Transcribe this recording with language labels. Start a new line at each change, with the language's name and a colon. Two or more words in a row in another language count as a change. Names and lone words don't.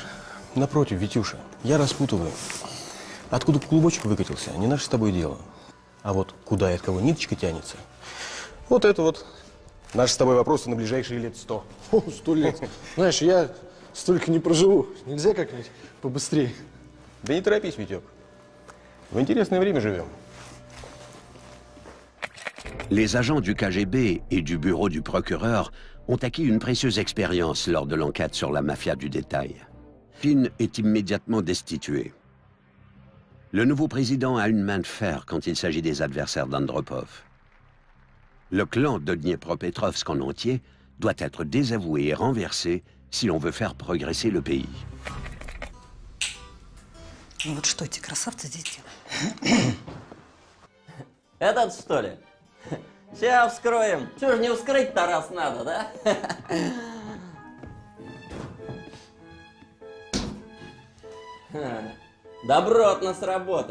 Russian: Напротив, Витюша, я распутываю. Откуда клубочек выкатился, не наше с тобой дело. А вот куда и от кого ниточка тянется, вот это вот наши с тобой вопросы на ближайшие лет 100. 100 лет. Знаешь, я столько не проживу. Нельзя как-нибудь побыстрее? Да не торопись, Витек. В интересное время живем.
French: Les agents du KGB et du bureau du procureur ont acquis une précieuse expérience lors de l'enquête sur la mafia du détail. Fin est immédiatement destitué. Le nouveau président a une main de fer quand il s'agit des adversaires d'Andropov. Le clan de Dniepropetrovsk en entier doit être désavoué et renversé si l'on veut faire progresser le pays.
Russian: Ну вот что эти красавцы здесь делают? Этот, что ли? Сейчас вскроем. Чего ж не вскрыть-то, раз надо, да? Добротно сработано.